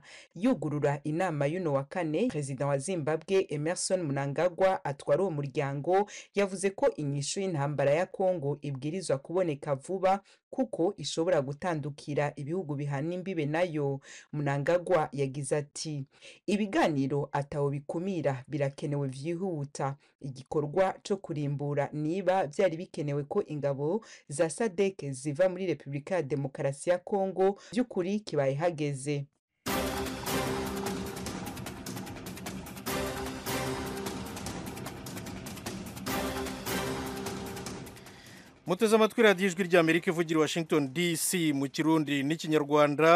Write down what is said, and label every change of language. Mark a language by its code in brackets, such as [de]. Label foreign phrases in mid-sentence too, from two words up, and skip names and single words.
[rn] Yugurura inama y'uno wa kane, Perezida wa Zimbabwe Emmerson Mnangagwa atwara uwo muryango yavuze ko inyishu y'intambara ya Kongo ibwirizwa kuboneka vuba kuko ishobora gutandukira ibihugu bihana imbibe nayo. Mnangagwa yagize ati ibiganiro ataho bikumira birakenewe vyihuta. Igikorwa cyo kurimbura niba byari bikenewe ko ingabo za SADC ziva muri Repubulika ya Demokarasi ya Kongo by'ukuri kibaye hageze. Muteze amatwi radiyo ijwi ry'Amerika ivugira Washington DC mu Kirundi n'Ikinyarwanda.